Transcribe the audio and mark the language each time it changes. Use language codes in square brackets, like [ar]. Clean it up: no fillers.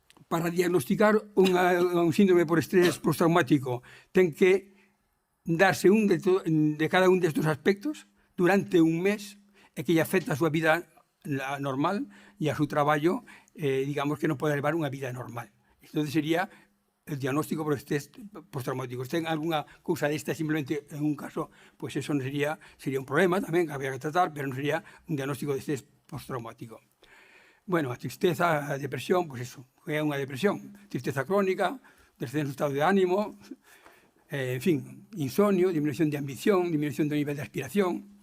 [gl] para diagnosticar un síndrome por estrés postraumático ten que darse de cada un destes aspectos durante un mes e que lle afecta a súa vida normal e a súa traballo, digamos que non pode levar unha vida normal. [es] Entonces sería el diagnóstico por estrés postraumático. [gl] Se ten algunha cousa desta simplemente en un caso, pois eso non sería un problema tamén que habría que tratar, pero non sería un diagnóstico de estrés postraumático. Bueno, a tristeza, a depresión, pois eso, é unha depresión. Tristeza crónica, descenso do estado de ánimo, en fin, insomnio, disminución de ambición, disminución do nivel de aspiración.